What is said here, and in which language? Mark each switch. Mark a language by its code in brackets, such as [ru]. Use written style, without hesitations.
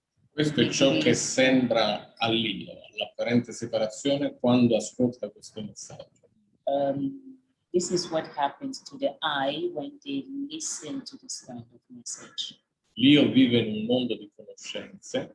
[it] Questo è ciò che sembra all'io, all'apparente separazione, quando ascolta questo messaggio. [en] This is what happens to the I when they listen to this kind of message. [it] L'io vive in un mondo di conoscenze,